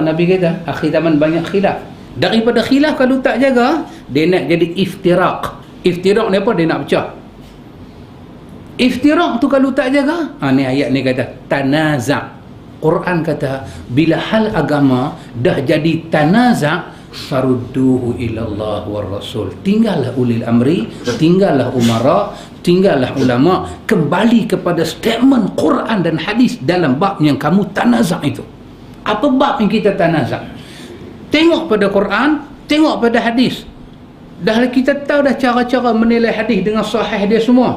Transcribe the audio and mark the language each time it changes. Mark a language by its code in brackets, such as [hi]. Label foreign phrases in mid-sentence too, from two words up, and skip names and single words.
[ms] Nabi kata akhir zaman banyak khilaf. Daripada khilaf kalau tak jaga, dia nak jadi iftiraq. Iftiraq ni apa? Dia nak pecah. Iftiraq tu kalau tak jaga, ni ayat ni kata tanazak. Quran kata bila hal agama dah jadi tanazak, [ar] فردوه إلى الله والرسول. [ms] Tinggallah [ar] أولي الأمر, [ms] tinggallah umara, tinggallah ulama, kembali kepada statement Quran dan hadis dalam bab yang kamu tanazak itu. Apa bab yang kita tanazak? Tengok pada Quran, tengok pada hadis. Dah kita tahu dah cara-cara menilai hadis dengan sahih dia semua.